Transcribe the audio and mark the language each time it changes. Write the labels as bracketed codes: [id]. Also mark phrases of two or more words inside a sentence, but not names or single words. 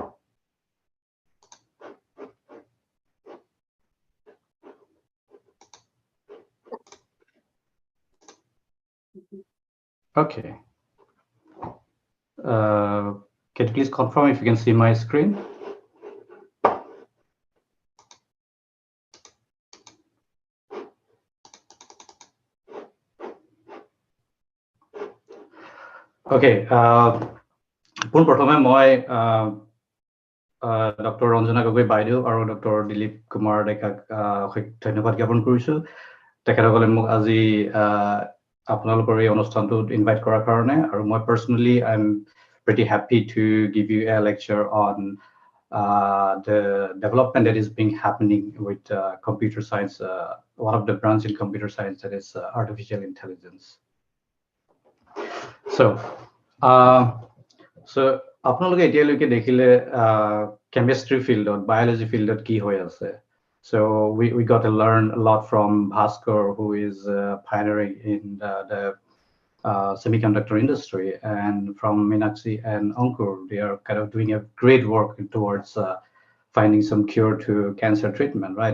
[en] Okay. Can you please confirm if you can see my screen? Okay. [as] পোনপ্ৰথমে মই ডক্টৰ ৰঞ্জনা গগৈ বাইদেউ আৰু ডক্টৰ দিলীপ কুমাৰ ডেকাক ধন্যবাদ জ্ঞাপন কৰিছোঁ। তেখেতসকলে মোক আজি আপোনালোকৰ এই অনুষ্ঠানটোত ইনভাইট কৰাৰ কাৰণে, আৰু মই [en] personally I am pretty happy to give you a lecture on the development that is being happening with computer science, one of the branch in computer science, that is artificial intelligence. [as] So আপোনালোকে এতিয়ালৈকে দেখিলে [en] chemistry field [as] ত, [en] biology field [as] ত কি হৈ আছে. [en] So we got to learn a lot from Bhaskar, who is pioneering in the semiconductor industry, and from Meenakshi and Ankur. They are kind of doing a great work towards finding some cure to cancer treatment, right?